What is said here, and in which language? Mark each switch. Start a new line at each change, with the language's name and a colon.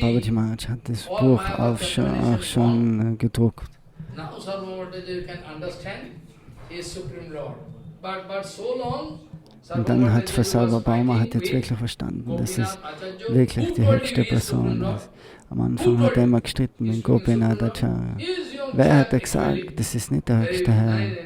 German: Babaji Maharaj hat das Buch auch schon gedruckt.
English: Now Sarvamata Jaja can understand his Supreme Lord. But so long,
German: Und dann hat für Sarvabhauma hat jetzt wirklich verstanden, dass es wirklich die höchste Person ist. Am Anfang hat er immer gestritten mit Gopinath Acharya. Wer hat gesagt, das ist nicht der höchste Herr?